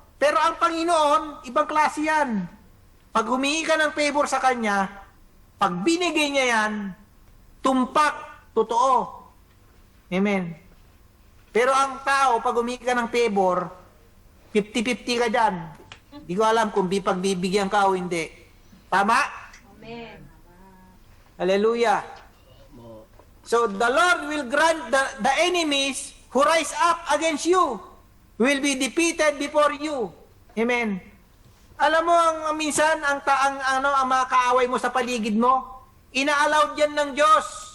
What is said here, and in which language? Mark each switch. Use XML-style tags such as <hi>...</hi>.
<tl>Pero ang Panginoon, ibang klase yan. Pag humingi ka ng favor sa Kanya, pag binigay niya yan, tumpak, totoo. Amen. Pero ang tao, pag humingi ka ng favor, 50-50 ka dyan. Hindi ko alam kung pagbibigyan ka o hindi. Tama? Amen. Hallelujah.</tl> <en>So the Lord will grant the enemies who rise up against you will be defeated before you.</en> <tl>Amen. Alam mo ang minsan ang mga kaaway mo sa paligid mo, ina-allow diyan ng Diyos.</tl>